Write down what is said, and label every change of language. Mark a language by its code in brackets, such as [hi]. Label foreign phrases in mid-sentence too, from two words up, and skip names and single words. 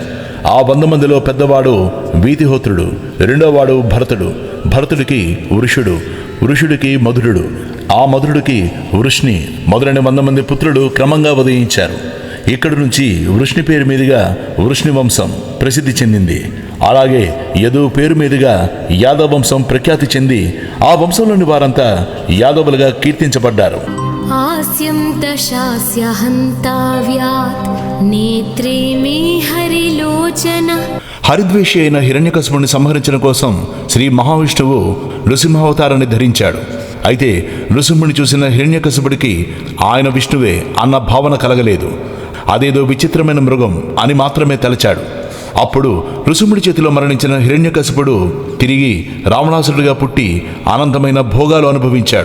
[te] ఆ 100 మందిలో పెద్దవాడు వీతిహోత్రుడు, రెండోవాడు భరతుడు, భరతుడికి వృషుడు, వృషుడికి మధురుడు, ఆ మధురుడికి వృష్ణి మొదలైన 100 మంది పుత్రులు క్రమంగా ఉదయించారు. ఇక్కడి నుంచి వృష్ణి పేరు మీదుగా వృష్ణి వంశం ప్రసిద్ధి చెందింది. అలాగే యదు పేరు మీదుగా యాదవ వంశం ప్రఖ్యాతి చెంది ఆ వంశంలోని వారంతా యాదవులుగా కీర్తించబడ్డారు. [sa] हास्यं दशास्य हन्ताव्यात् नेत्रे मे हरिलोचन. [te] హరిద్వేషి అయిన హిరణ్యకశిపుడిని సంహరించడం కోసం శ్రీ మహావిష్ణువు నృసింహావతారాన్ని ధరించాడు. అయితే నృసింహుని చూసిన హిరణ్యకశిపుడికి ఆయన విష్ణువే అన్న భావన కలగలేదు. అదేదో విచిత్రమైన మృగం అని మాత్రమే తలచాడు. అప్పుడు నృసింహుడి చేతిలో మరణించిన హిరణ్యకశిపుడు తిరిగి రావణాసురుడిగా పుట్టి అనంతమైన భోగాలు అనుభవించాడు.